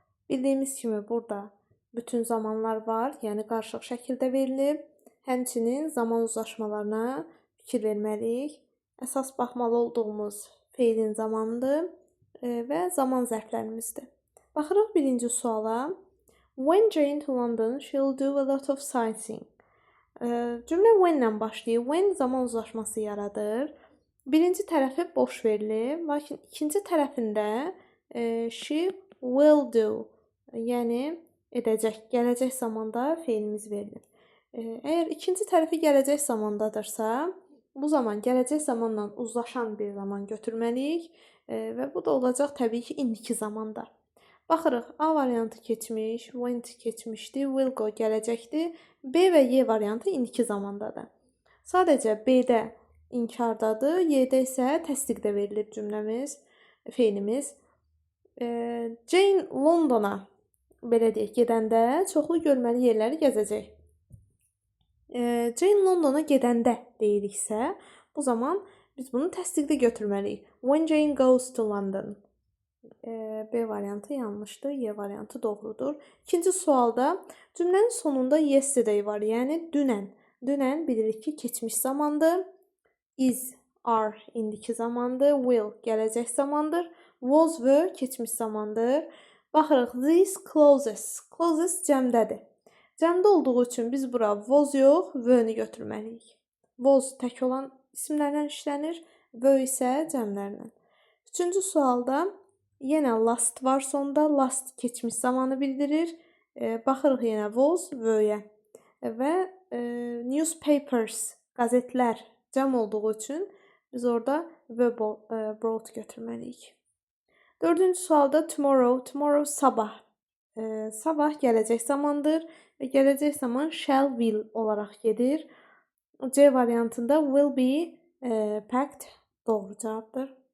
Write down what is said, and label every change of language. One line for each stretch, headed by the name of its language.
Azerbaijani: Bildiyimiz kimi burada bütün zamanlar var, yəni qarışıq şəkildə verilib. Həmçinin zaman uzlaşmalarına fikir verməliyik. Əsas baxmalı olduğumuz feilin zamanıdır və zaman zərflərimizdir. Baxırıq birinci suala.
English: When Jane to London, she'll do a lot of sightseeing.
Azerbaijani: Cümlə when ilə başlayır. When zaman uzlaşması yaradır. Birinci tərəfi boş verilib, lakin ikinci tərəfində
English: she will do,
Azerbaijani: yəni edəcək, gələcək zamanda feilimiz verilir. Əgər ikinci tərəfi gələcək zamandadırsa, bu zaman gələcək zamanla uzlaşan bir zaman götürməliyik və bu da olacaq təbii ki, indiki zamanda. Baxırıq, A variantı keçmiş, went keçmişdi,
English: will go
Azerbaijani: gələcəkdir. B və Y variantı indiki zamandadır. Sadəcə B-də inkardadır, Y-də isə təsdiqdə verilib cümləmiz, feilimiz. Jane Londona, belə deyək, gedəndə çoxlu görməli yerləri gəzəcək. Jane Londona gedəndə deyiriksə, bu zaman biz bunu təsdiqdə götürməliyik.
English: When Jane goes to London.
Azerbaijani: B variantı yanlışdır, Y variantı doğrudur. İkinci sualda cümlənin sonunda yesterday var, yəni dünən. Dünən bilirik ki, keçmiş zamandır. Is, are indiki zamandır. Will gələcək zamandır. Was, were keçmiş zamandır. Baxırıq,
English: these clothes.
Azerbaijani: Clothes cəmdədir. Cəmdə olduğu üçün biz bura was yox, were-ni götürməliyik. Was tək olan isimlərlə işlənir, were isə cəmlərlə. Üçüncü sualda yenə last var sonda. Last keçmiş zamanı bildirir. Baxırıq yenə was, were-yə. Və newspapers, qəzetlər cəm olduğu üçün biz orada
English: were brought
Azerbaijani: götürməliyik. Dördüncü sualda tomorrow. Tomorrow sabah. Sabah gələcək zamandır və gələcək zaman shall, will olaraq gedir. C variantında
English: will be packed
Azerbaijani: doğru cavabdır.